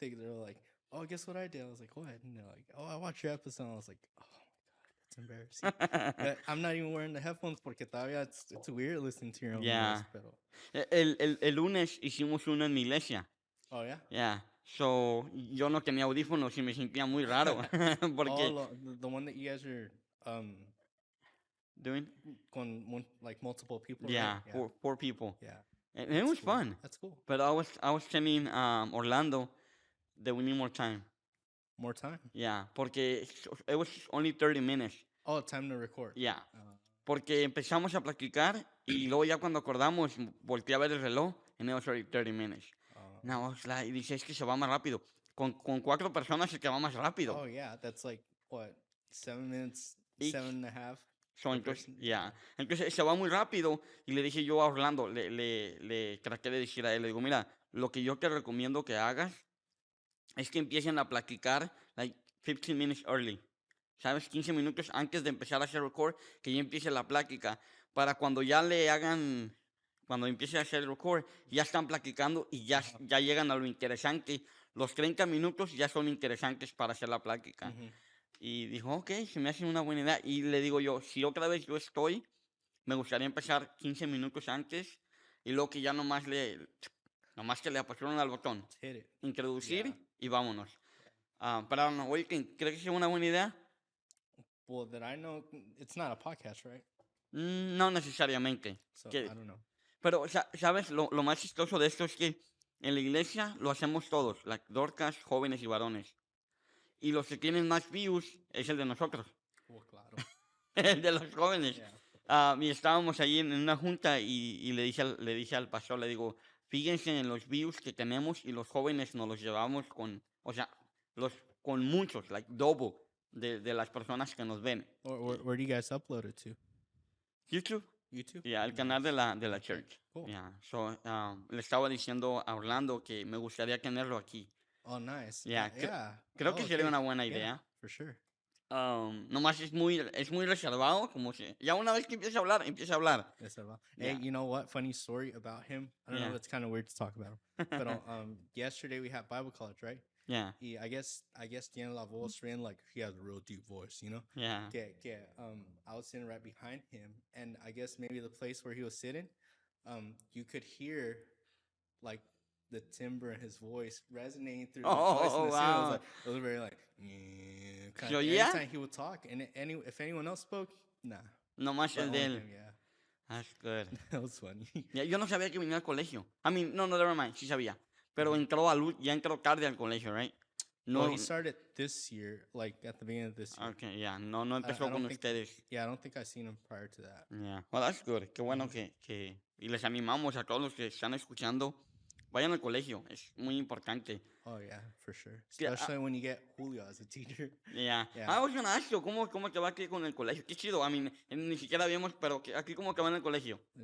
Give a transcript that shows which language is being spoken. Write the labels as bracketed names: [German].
[English] They're like, oh, guess what I did? I was like, what? And they're like, oh, I watched your episode. I was like, oh my god, that's embarrassing. I'm not even wearing the headphones [Spanish] porque todavía [English] it's weird listening to your own voice. [Spanish] Ya. Pero El lunes hicimos uno en mi iglesia. [English] oh yeah. [Spanish] Ya. So, yo no tenía audífonos y me sentía muy raro porque [English] Oh, the one that you guys are doing, like multiple people, right? yeah, Yeah, four people. yeah. And it That's was cool. fun. That's cool. But I was telling Orlando that we need more time. More time. Yeah, porque it was only 30 minutes. Oh, time to record. Yeah. [Spanish] Porque empezamos a practicar y luego ya cuando acordamos volteé a ver el reloj [English] and it was already 30 minutes. No, I was like, [Spanish] y dice, es que se va más rápido. Con 4 personas se te va más rápido. [English] Oh yeah, that's like what 7 minutes, Each. 7.5. [Spanish] So, entonces, yeah. Entonces se va muy rápido y le dije yo a Orlando, le traté de decir a él, le digo, mira, lo que yo te recomiendo que hagas es que empiecen a practicar [English] like 15 minutes early. [Spanish] ¿Sabes? 15 minutos antes de empezar a hacer record, que ya empiece la plática. Para cuando ya le hagan, cuando empiece a hacer record, ya están practicando y ya llegan a lo interesante. Los 30 minutos ya son interesantes para hacer la plática. Y dijo, ok, se me hace una buena idea. Y le digo yo, si otra vez yo estoy, me gustaría empezar 15 minutos antes y luego que ya nomás que le apasionan al botón. Introducir y vámonos. Pero no, oye, ¿crees que es una buena idea? [English] Well, that I know, it's not a podcast, right? [Spanish] No necesariamente. [English] So I don't know. [Spanish] Pero, ¿sabes? Lo más chistoso de esto es que en la iglesia lo hacemos todos, like dorcas, jóvenes y varones. Y los que tienen más views es el de nosotros. Well, claro. El de los jóvenes. [English] Yeah. [Spanish] Y estábamos ahí en una junta y le dije al pastor, le digo, fíjense en los views que tenemos y los jóvenes nos los llevamos con, o sea, con muchos, like double de las personas que nos ven. [English] Where do you guys upload it to? YouTube. YouTube. [Spanish] Yeah, el canal de la [English] Okay, church. cool. Yeah. [Spanish] So, le estaba diciendo a Orlando que me gustaría tenerlo aquí. [English] Oh, nice. Yeah, Yeah. [Spanish] Creo que sería una buena idea. [English] Yeah, for sure. [Spanish] Nomás es muy reservado, como si ya una vez que empieza a hablar, empieza a hablar. [English] Hey, you know what? Funny story about him. I don't know if it's kind of weird to talk about him. But yesterday we had Bible college, right? Yeah. I guess [Spanish] tiene la voz bien, [English] like he has a real deep voice, you know? Yeah. I was sitting right behind him, and I guess maybe the place where he was sitting, you could hear like the timbre in his voice resonating through the voice. And Wow. It was very like kind So, of, yeah? every time he would talk, and if anyone else spoke, nah. [Spanish] Nomás [English] But [Spanish] el de [English] only [Spanish] él. [English] him, yeah. That's good. That was funny. [Spanish] Yeah, yo no sabía que venía al colegio. [English] I mean, no, never mind, [Spanish] sí sabía. Pero ya entró tarde al colegio, right? [English] No, well, he started this year, like at the beginning of this year. Okay, yeah, [Spanish] no empezó con ustedes. [English] Yeah, I don't think I've seen him prior to that. Yeah, well, that's good. [Spanish] Qué bueno y les animamos a todos los que están escuchando, vayan al colegio, es muy importante. [English] Oh yeah, for sure. Especially when you get Julio as a teacher. Yeah. I was gonna ask you, [Spanish] ¿cómo te va aquí con el colegio? Qué chido, [English] I mean, [Spanish] ni siquiera vimos, pero aquí cómo te va en el colegio.